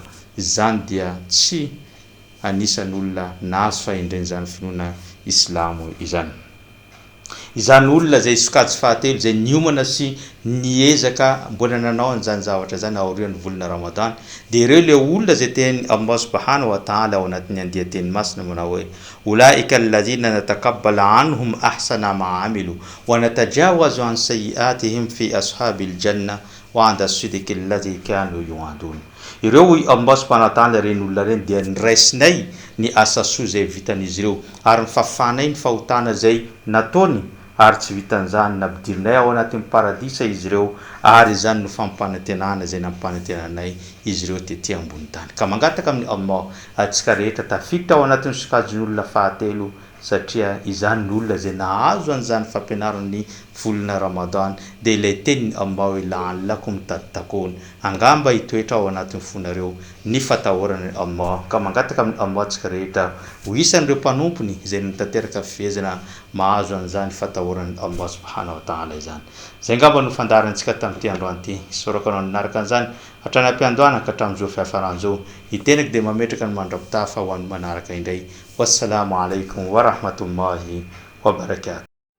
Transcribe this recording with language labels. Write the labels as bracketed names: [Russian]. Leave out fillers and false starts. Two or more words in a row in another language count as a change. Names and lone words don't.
[Malagasy] Izany dia tsy anisan'olona nahazo fahendren'izany finoana Islamo izany. Izany olona izay sokajy fahatelo izay niomana sy niezaka mbola nanao an'izany zavatra zany aorian'ny volana Ramadan dia ireo le olona izay teny Allah [Arabic] سبحانه وتعالى [Malagasy] ao anatin'ny andian-teny masina manao hoe [Arabic] أولئك الذين نتقبل عنهم أحسن ما عملوا ونتجاوز عن سيئاتهم في أصحاب الجنة وعد الصدق الذي كانوا يوعدون. [Malagasy] Ireo Allah [Arabic] سبحانه وتعالى [Malagasy] reny olona reny dia niraisinay ny asa soa izay vitan'izy ireo ary nifafanay ny fahotana izay nataony ary tsy vitan'izany nampidirinay ao anatin'ny paradisa izy ireo ary izany no fampanantenana izay nampanantenanay izy ireo tetỳ ambony tany. Ka mangataka amin'ny Allah atsika rehetra tafiditra ao anatin'ny sokajin'olona fahatelo satria izany ny olona izay nahazo an'izany fampianaran'ny volana Ramadan dia ilay tenin'ny Allah hoe [Arabic] لعلكم تتقون, [Malagasy] angamba hitoetra ao anatin'ny fonareo ny fatahoran'ny Allah. Ka mangataka amin'ny Allah atsika rehetra ho isan'ireo mpanompony izay nitateraka fihezana mahazo an'izany fatahoran'ny Allah [Arabic] سبحانه وتعالى [Malagasy] izany. Zay ngamba no fandaharantsika tamin'ity androany ity. Soraka anao nanaraka an'izany hatrany am-piandohana ka hatramin'izao fiafaran'izao hitenako dia mametraka ny mandrapitafa ho an'ny manaraka indray. [Arabic] والسلام عليكم ورحمة الله وبركاته.